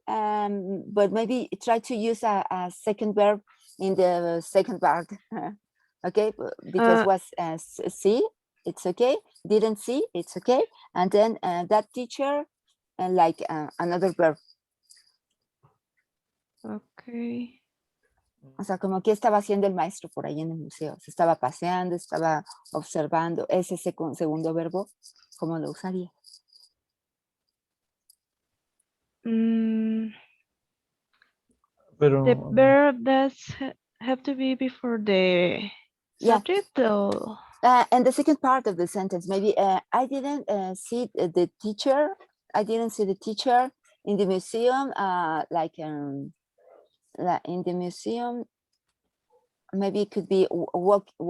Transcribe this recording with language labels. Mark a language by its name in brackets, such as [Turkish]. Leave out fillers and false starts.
[English] But maybe try to use a second verb in the second part. Okay, because was see, it's okay. Didn't see, it's okay. And then that teacher, like another verb. Okay. [Spanish] O sea, como que estaba haciendo el maestro por ahí en el museo. Se estaba paseando, estaba observando. Ese segundo verbo, ¿cómo lo usaría? [English] The verb does have to be before the subject, or and the second part of the sentence, maybe I didn't see the teacher. I didn't see the teacher in the museum. Like in the museum, maybe it could be walk.